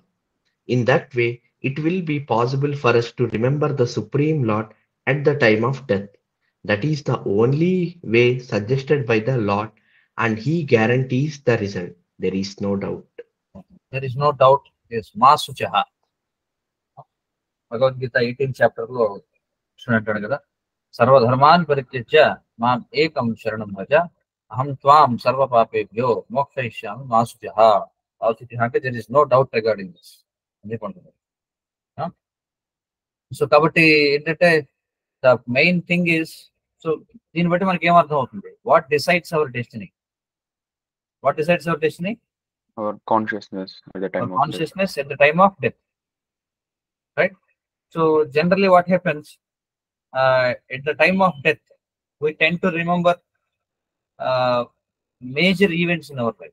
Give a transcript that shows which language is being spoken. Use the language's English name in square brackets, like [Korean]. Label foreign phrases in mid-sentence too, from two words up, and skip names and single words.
[English] In that way, it will be possible for us to remember the Supreme Lord at the time of death. That is the only way suggested by the Lord, and He guarantees the result. There is no doubt. There is no doubt. Yes, Masuchaha. [Telugu] భగవద్గీత 18th చాప్టర్ లో కృష్ణుడు అంటాడు కదా, [Sanskrit] सर्वधर्मान् परित्यज्य मां एकं शरणं भज अहं त्वां सर्व पापेभ्यो मोक्षयिष्यामि मा शुचिः. [Telugu] అంటే [English] there is no doubt regarding this [Telugu] అని చెప్పంటున్నారు. సో కాబట్టి ఏంటంటే [English] the main thing is, [Telugu] సో దీన్ని బట్టి మనకి ఏమర్థం అవుతుంది, [English] what decides our destiny? what decides our destiny? Our consciousness at the time of death. Consciousness at the time of death, right? So generally what happens at the time of death, we tend to remember major events in our life.